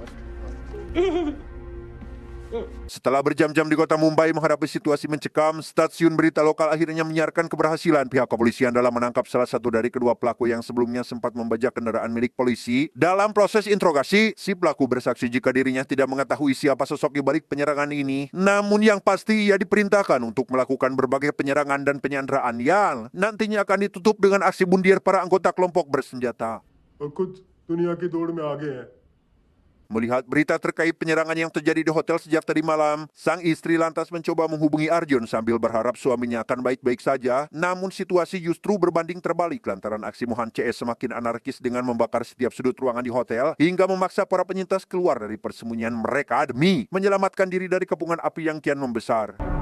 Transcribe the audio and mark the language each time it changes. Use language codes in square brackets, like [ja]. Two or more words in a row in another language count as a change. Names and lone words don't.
[id] Setelah berjam-jam di kota Mumbai menghadapi situasi mencekam, stasiun berita lokal akhirnya menyiarkan keberhasilan pihak kepolisian dalam menangkap salah satu dari kedua pelaku yang sebelumnya sempat membajak kendaraan milik polisi. Dalam proses interogasi, si pelaku bersaksi jika dirinya tidak mengetahui siapa sosok di balik penyerangan ini. Namun yang pasti ia diperintahkan untuk melakukan berbagai penyerangan dan penyanderaan yang nantinya akan ditutup dengan aksi bundir para anggota kelompok bersenjata. [hi] और कुछ दुनिया की दौड़ में आगे हैं [id] Melihat berita terkait penyerangan yang terjadi di hotel sejak tadi malam, sang istri lantas mencoba menghubungi Arjun sambil berharap suaminya akan baik-baik saja. Namun situasi justru berbanding terbalik lantaran aksi Mohan CS semakin anarkis dengan membakar setiap sudut ruangan di hotel hingga memaksa para penyintas keluar dari persembunyian mereka demi menyelamatkan diri dari kepungan api yang kian membesar.